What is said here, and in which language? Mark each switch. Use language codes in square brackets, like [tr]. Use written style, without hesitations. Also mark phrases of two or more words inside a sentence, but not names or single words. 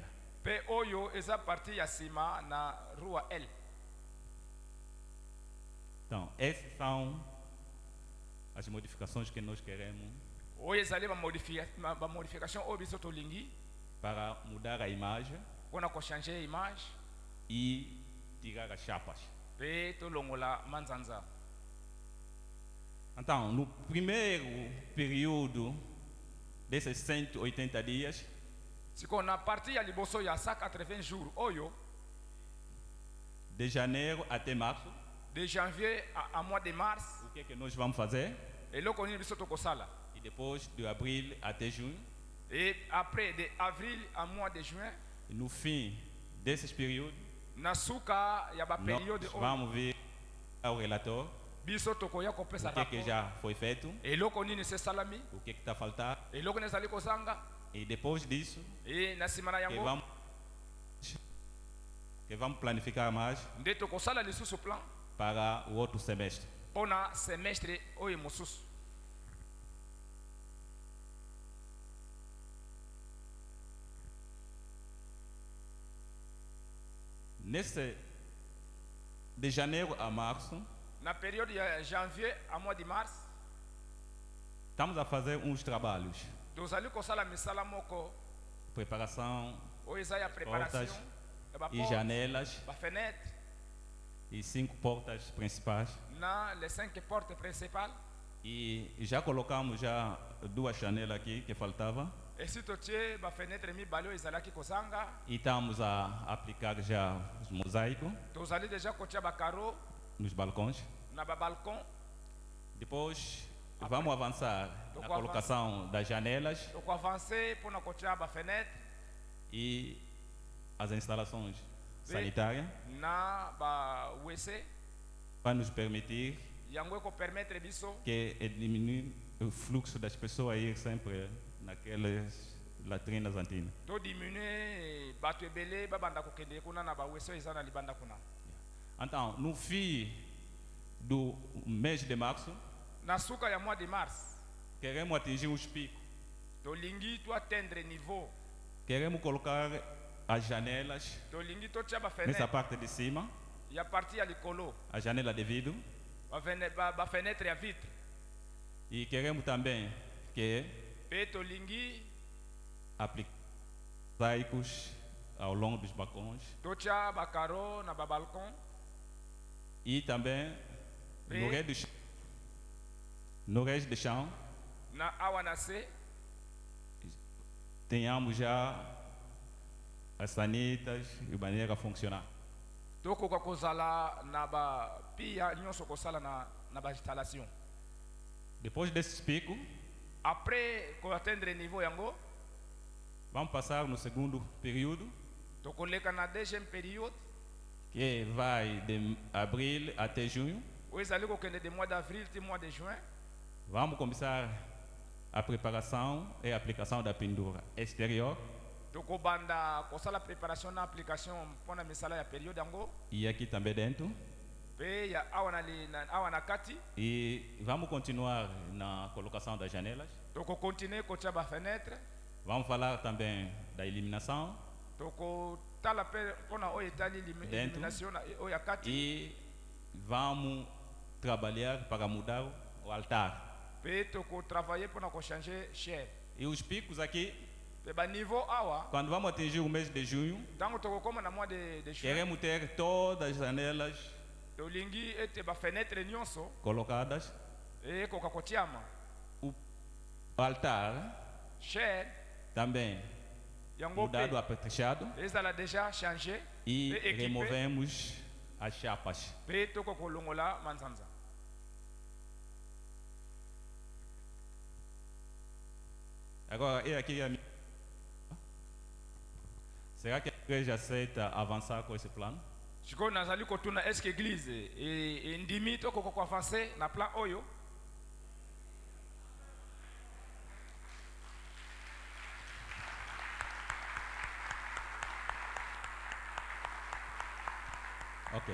[ln] mpe oyo eza parti ya nsima na rua l [pt] Então, essas são as modificações que nós queremos [ln] oyo ezali bamodification oyo biso tolingi [pt] para mudar a imagem [ln] mpona kochange image [pt] e tirar as chapas. [ln] mpe tolongola manzanza [pt] Então, no primeiro período desses 180 dias, [ln] sikoyo na parti ya liboso ya 180 jours oyo [pt] de janeiro até março, [fr] de janvier à mois de mars [pt] o que é que nós vamos fazer? [ln] eloko nini biso tokosala [pt] E depois de abril até junho, [fr] et après de avril à mois de juin [pt] e no fim desses períodos, [ln] na suka ya baperiode [pt] nós [ln] oyo [pt] vamos ver ao relator [ln] biso tokoya kopesa [pt] o que é que [ln] rapport [pt] já foi feito, [ln] eloko nini esalami [pt] o que está a faltar, [ln] eloko nini ezali kozanga [pt] e depois disso, [ln] e na nsima na [pt] que [ln] yango [pt] vamos planificar mais [ln] nde tokosala lisusu plan [pt] para o outro semestre. [ln] mpona semestre oyo mosusu. [pt] De janeiro a março, [fr] Na période de janvier à mois de mars, [pt] estamos a fazer uns trabalhos. [ln] tozali kosala misala moko [pt] Preparação [ln] oyo eza ya préparation [pt] portas [ln] ya [pt] e janelas [ln] bafenêtre [pt] e 5 portas principais. [fr] na les 5 portes principales. [pt] E já colocamos já 2 janelas aqui que faltava. [ln] esi totie bafenêtre mibale oyo ezalaki kozanga. [pt] E estamos a aplicar já os mosaicos [ln] Tozali deja kotia bacaro [pt] nos balcões. [ln] na babalcon. [pt] Depois vamos avançar Tô [ln] na [pt] com colocação das janelas [ln] tokoavance mpona kotia bafenêtre [pt] e as instalações Sim. sanitárias [ln] na bawc [pt] para nos permitir [ln] yango ekopermettre biso [pt] que diminui o fluxo das pessoas a ir sempre naquelas latrinas antigas. [ln] todiminue bato ebele babanda kokende kuna na bawc oyo eza na libanda kuna. [pt] Então, no fim do mês de março, [ln] Na suka ya [fr] mois de mars [pt] queremos atingir os picos. [ln] tolingi toatteindre niveau, [pt] Queremos colocar as janelas [ln] tolingi totia [pt] nessa [ln] bafenêtre [pt] parte de cima, [ln] ya parti ya likolo, [pt] a janela de vidro. [ln] bafenêtre ya vitre, [pt] E queremos também que [ln] mpe tolingi [pt] aplique mosaicos ao longo dos balcões [ln] totia bacaro na babalcon [pt] e também Sim. no resto de chão [ln] na awa na se [pt] tenhamos já as sanitas e maneira a funcionar. [ln] tokoka kozala na bapia nyonso kosala na bainstallation. [pt] Depois desses picos, [ln] Après koatteindre niveau yango, [pt] vamos passar no segundo período, [ln] tokoleka na [fr] deuxième période [pt] que vai de abril até junho. [ln] oyo ezali kokende [fr] de mois d'avril [ln] ti [fr] mois de juin. [pt] Vamos começar a preparação e a aplicação da pintura exterior [ln] Tokobanda kosala préparation na application mpona misala ya période yango [pt] e aqui também dentro. [ln] mpe ya awa na kati. [pt] E vamos continuar na colocação das janelas. [ln] Tokokontinue kotia bafenêtre, [pt] Vamos falar também da eliminação [ln] tokotala mpe mpona oyo etali elimination oyo ya kati, [pt] e vamos trabalhar para mudar o altar. [ln] mpe tokotravaille mpona kochange chair. [pt] E os picos aqui, [ln] Mpe baniveau awa [pt] quando vamos atingir o mês de junho, [ln] ntango tokokoma na [fr] mois de juin, [pt] queremos ter todas as janelas [ln] tolingi ete bafenêtre nyonso [pt] colocadas, [ln] ekoka kotiama. [pt] o altar [ln] Chair [pt] também [ln] yango [pt] mudado, [ln] mpe [pt] apetrechado, [ln] ezala deja change [pt] e [ln] mpe équipé, [pt] removemos as chapas. [ln] mpe tokokolongola manzanza. [pt] Agora, e aqui a minha... Será que a igreja aceita avançar com esse plano? [ln] sikoyo nazali kotuna eske église endimi tokoka koavance na plan oyo. Ok.